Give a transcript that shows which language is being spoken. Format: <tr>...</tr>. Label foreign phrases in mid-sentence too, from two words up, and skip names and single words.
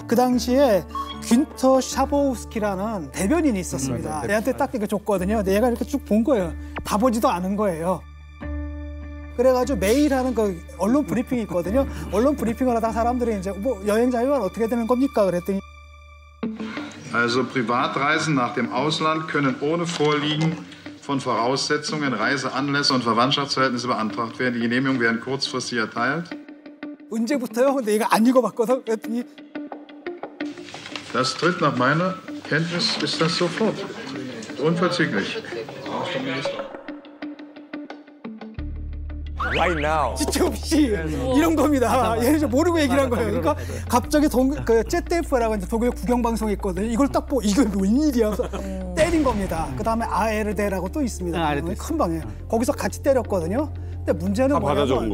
<ko>그 당시에 귄터 샤보우스키라는 대변인이 있었습니다. 얘한테 딱 이거 줬거든요. 근데 얘가 이렇게 쭉 본 거예요. 다 보지도 않은 거예요. 그래가지고 매일 하는 그 언론 브리핑이 있거든요. 언론 브리핑을 하다가 사람들이 이제 뭐 여행 자유화는 어떻게 되는 겁니까? 그랬더니</ko> <de>Also Privatreisen nach dem Ausland können ohne Vorliegen von Voraussetzungen, Reiseanlässe und Verwandtschaftsverhältnisse beantragt werden. Die Genehmigungen werden kurzfristig erteilt.</de> <ko>언제부터요? 근데 얘가 안 읽어봤거든. 그랬더니</ko> <de>Das tritt nach meiner Kenntnis ist das sofort. Unverzüglich.</de> <en>Right now.</en> <ko>지체 없이 이런 겁니다. 얘는 이제 모르고 얘기를 한 거예요. 그러니까 갑자기 그 ZDF라고 이제 독일 국영 방송이 있거든요. 이걸 딱 보고 이거 웬일이야? 때린 겁니다. 그 다음에 ARD라고 또 있습니다. 큰 방에 거기서 같이 때렸거든요. 근데 문제는 다 받아 적은</ko>